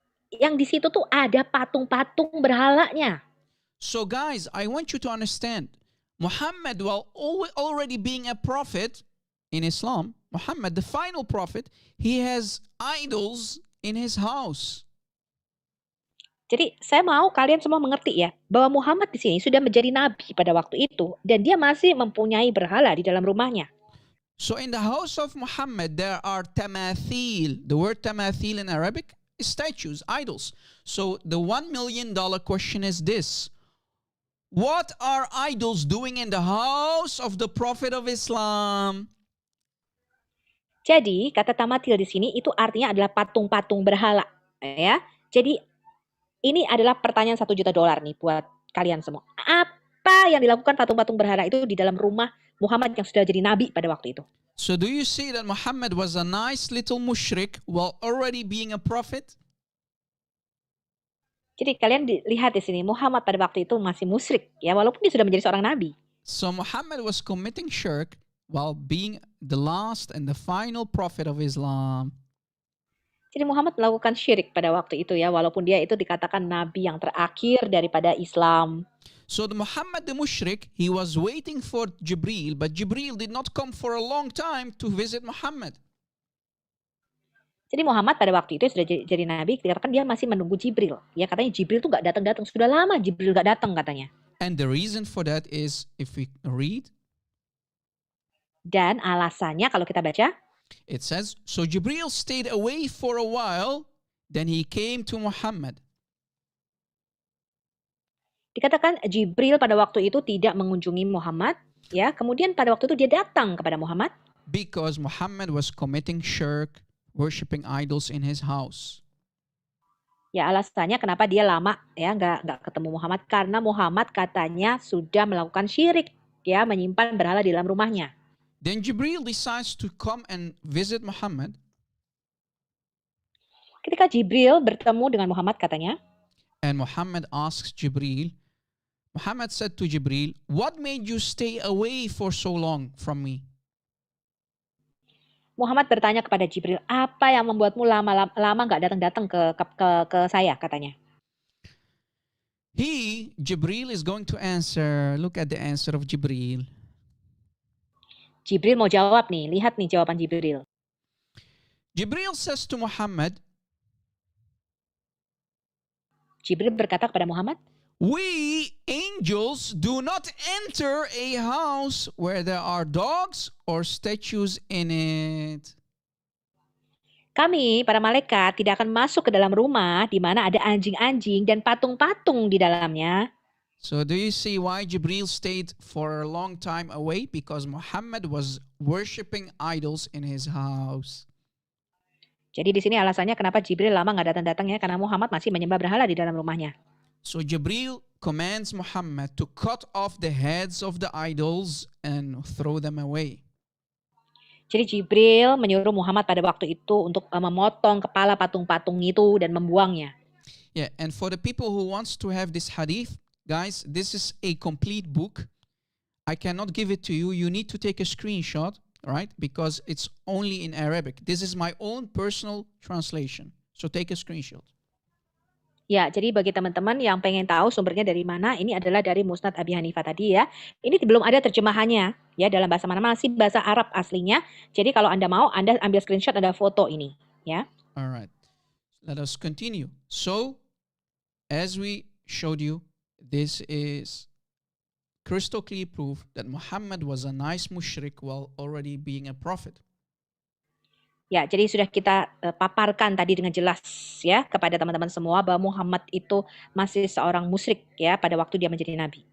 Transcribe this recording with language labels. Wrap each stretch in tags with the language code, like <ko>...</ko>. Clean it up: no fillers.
<id>Yang di situ tuh ada patung-patung berhalanya.</id> <en>So guys, I want you to understand, Muhammad, while already being a prophet in Islam, Muhammad, the final prophet, he has idols in his house.</en> <id>Jadi saya mau kalian semua mengerti ya, bahwa Muhammad di sini sudah menjadi nabi pada waktu itu dan dia masih mempunyai berhala di dalam rumahnya.</id> <en>So in the house of Muhammad there are tamathil. The word tamathil in Arabic is statues, idols. So the $1 million question is this. What are idols doing in the house of the Prophet of Islam?</en> <id>Jadi kata tamathil di sini itu artinya adalah patung-patung berhala ya. Jadi ini adalah pertanyaan $1 juta nih buat kalian semua. Apa yang dilakukan patung-patung berhala itu di dalam rumah Muhammad yang sudah jadi nabi pada waktu itu?</id> <en>So do you see that Muhammad was a nice little mushrik while already being a prophet?</en> <id>Jadi kalian lihat di sini Muhammad pada waktu itu masih musyrik ya, walaupun dia sudah menjadi seorang nabi.</id> <en>So Muhammad was committing shirk while being the last and the final prophet of Islam.</en> <id>Jadi Muhammad melakukan syirik pada waktu itu ya, walaupun dia itu dikatakan nabi yang terakhir daripada Islam.</id> <en>So the Muhammad the mushrik, he was waiting for Jibril, but Jibril did not come for a long time to visit Muhammad.</en> <id>Jadi Muhammad pada waktu itu sudah jadi nabi, dikatakan dia masih menunggu Jibril. Ya katanya Jibril tuh nggak datang-datang, sudah lama Jibril nggak datang katanya.</id> <en>And the reason for that is, if we read,</en> <id>dan alasannya kalau kita baca,</id> <en>it says, so Jibril stayed away for a while, then he came to Muhammad.</en> <id>Dikatakan Jibril pada waktu itu tidak mengunjungi Muhammad, ya. Kemudian pada waktu itu dia datang kepada Muhammad</id> <en>because Muhammad was committing shirk, worshipping idols in his house.</en> <id>ya, alasannya kenapa dia lama ya nggak ketemu Muhammad karena Muhammad katanya sudah melakukan syirik, ya, menyimpan berhala di dalam rumahnya.</id> <en>Then Jibril decides to come and visit Muhammad.</en> <id>Ketika Jibril bertemu dengan Muhammad katanya,</id> <en>And Muhammad asks Jibril, Muhammad said to Jibril, what made you stay away for so long from me?</en> <id>Muhammad bertanya kepada Jibril, apa yang membuatmu lama nggak datang-datang ke saya, katanya.</id> <en>Jibril is going to answer. Look at the answer of Jibril.</en> <id>Jibril mau jawab nih, lihat nih jawaban Jibril.</id> <en>Jibril says to Muhammad,</en> <id>Jibril berkata kepada Muhammad,</id> <en>we angels do not enter a house where there are dogs or statues in it.</en> <id>kami, para malaikat, tidak akan masuk ke dalam rumah di mana ada anjing-anjing dan patung-patung di dalamnya.</id> <en>So do you see why Jibril stayed for a long time away? Because Muhammad was worshipping idols in his house.</en> <id>Jadi di sini alasannya kenapa Jibril lama nggak datang-datang ya, karena Muhammad masih menyembah berhala di dalam rumahnya.</id> <en>So Jibril commands Muhammad to cut off the heads of the idols and throw them away.</en> <id>Jadi Jibril menyuruh Muhammad pada waktu itu untuk memotong kepala patung-patung itu dan membuangnya.</id> <en>Yeah, and for the people who wants to have this hadith, guys, this is a complete book. I cannot give it to you. You need to take a screenshot, right? Because it's only in Arabic. This is my own personal translation. So take a screenshot.</en> <id>Ya, jadi bagi teman-teman yang pengen tahu sumbernya dari mana, ini adalah dari Musnad Abi Hanifah tadi ya. Ini belum ada terjemahannya ya dalam bahasa mana, masih bahasa Arab aslinya. Jadi kalau Anda mau, Anda ambil screenshot, ada foto ini ya.</id> <en>All right. Let us continue. So, as we showed you, this is crystal clear proof that Muhammad was a nice mushrik while already being a prophet.</en> <id>Ya, jadi sudah kita paparkan tadi dengan jelas ya kepada teman-teman semua bahwa Muhammad itu masih seorang musyrik ya pada waktu dia menjadi nabi.</id>